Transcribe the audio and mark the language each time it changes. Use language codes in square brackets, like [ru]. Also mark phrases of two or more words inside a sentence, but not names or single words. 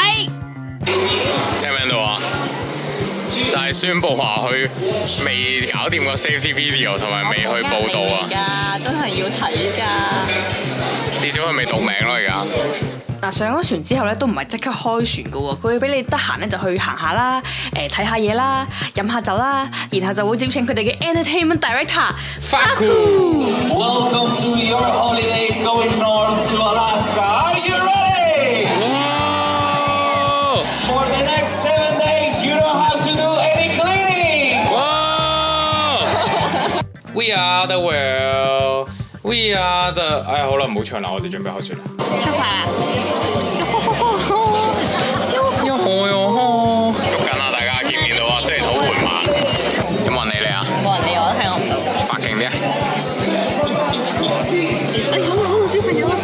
[yue] 聽唔聽到啊？就係宣佈話佢未搞掂個 [en] safety video [yue] 同埋未去報道啊！真係要睇㗎。至少佢未讀名咯，而家。嗱，上咗船之後咧，都唔係即刻開船噶喎，佢會俾你得閒咧就去行下啦，睇下嘢啦，飲下酒啦，然後就會邀請佢哋嘅 [en] entertainment director Welcome to your holidays going north to Alaska. Are you ready? Wow! For the next 7 days, you don't have to do any cleaning. Wow! We are the world. We are the [yue] 哎呀，好啦，唔好唱啦，我哋準備開船啦。出牌啦！捉緊啦，大家見唔見到啊？雖然好緩慢，有冇人理你啊？冇人理我，睇我唔到。發勁啲啊！好小朋友啊！